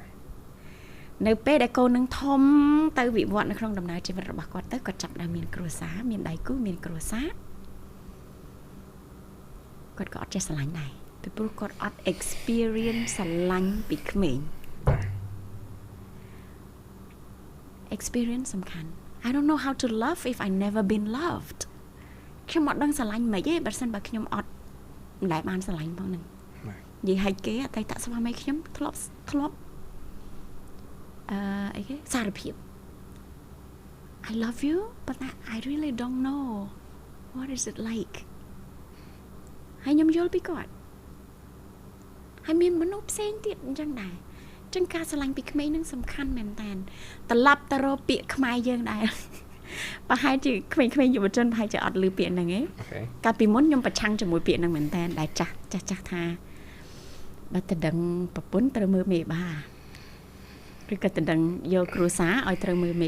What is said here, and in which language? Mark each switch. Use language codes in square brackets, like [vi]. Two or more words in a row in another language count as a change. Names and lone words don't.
[km] នៅពេលដែលកូននឹងធំទៅវិវត្តនៅក្នុងដំណើរជីវិតរបស់គាត់ទៅគាត់ចាប់ដើមមានគ្រួសារមានដៃគូមានគ្រួសារគាត់ក៏អត់ចេះស្រឡាញ់ដែរពីព្រោះគាត់អត់ experience ស្រឡាញ់ពីក្មេង experience សំខាន់ [en] I don't know how to love if I never been loved [km] ខ្ញុំអត់ដឹងស្រឡាញ់មិនទេបើមិនបើខ្ញុំអត់មិនដែលបានស្រឡាញ់ផងហ្នឹងនិយាយឲ្យគេអតីតស្វាមីខ្ញុំធ្លាប់អីគេសារភាព [en] I love you but I really don't know what is it like [km] ហើយខ្ញុំយល់ពី គាត់ហើយមានមនុស្សផ្សេងទៀតអញ្ចឹងដែរអញ្ចឹងការស្រឡាញ់ពីក្មេងនឹងសំខាន់មែនតើត្រឡប់ទៅរកពាក្យខ្មែរយើងដែរប្រហែលជាក្មេងៗយុវជនប្រហែលជាអត់ឮពាក្យហ្នឹងឯងកាលពីមុនខ្ញុំប្រឆាំងជាមួយពាក្យហ្នឹងមែនតើដែលចាស់ថាបើតដឹងប្រពន្ធត្រូវមើលមេបាឬក៏តដឹងយកគ្រួសារឲ្យត្រូវមើលមេ